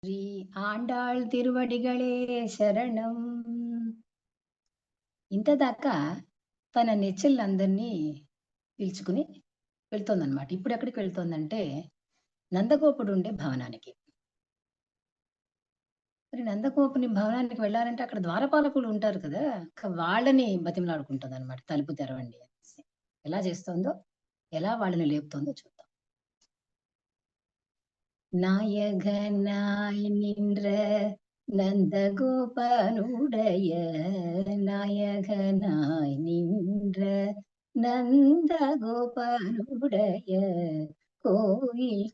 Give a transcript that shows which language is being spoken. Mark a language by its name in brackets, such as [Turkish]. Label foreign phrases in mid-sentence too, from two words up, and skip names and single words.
[Tamil] ஸ்ரீ ஆண்டாள் திருవడిகளே శరణం. [Telugu] ఇంతదాకా తన నెచ్చెళ్ళందరినీ పిలుచుకుని వెళ్తోందనమాట. ఇప్పుడెక్కడికి వెళ్తోందంటే, నందగోపుడుండే భవనానికి. మరి నందగోపుని భవనానికి వెళ్ళాలంటే అక్కడ ద్వారపాలకులు ఉంటారు కదా! వాళ్ళని బతిమలాడుకుంటోందనమాట. తలుపు తెరవండి అనేసి. ఎలా చేస్తోందో, ఎలా వాళ్ళని లేపుతోందో చూద్దాం. [Tamil] நாயகனாய் நின்ற நந்தகோபனுடைய நாயகனாய் நின்ற நந்தகோபனுடைய கோயில்